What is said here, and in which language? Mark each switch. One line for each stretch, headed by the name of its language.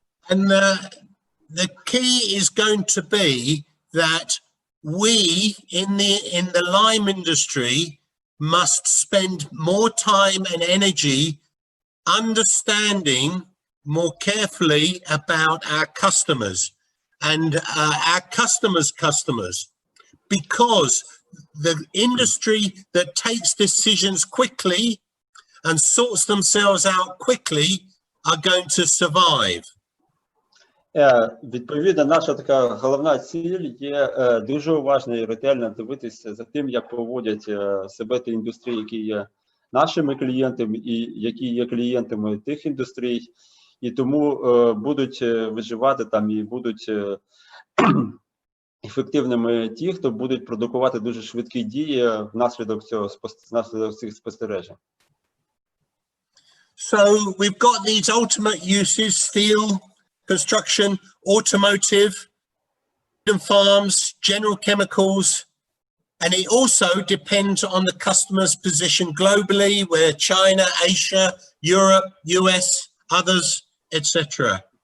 English: And the key is going to be that we in the lime industry must spend more time and energy understanding more carefully about our customers and our customers, because the industry that takes decisions quickly and sorts themselves out quickly are going to survive.
Ukrainian: Відповідно, наша така головна ціль є дуже уважно і ретельно дивитися за тим, як поводять себе ті індустрії, які є нашими клієнтами і які є клієнтами тих індустрій, і тому будуть виживати там і будуть ефективними ті, хто будуть продукувати дуже швидкі дії внаслідок цих спостережень.
English: So we've got these ultimate uses: steel, construction, automotive, farms, general chemicals, and it also depends on the customer's position globally, where China, Asia, Europe, US, others, etc.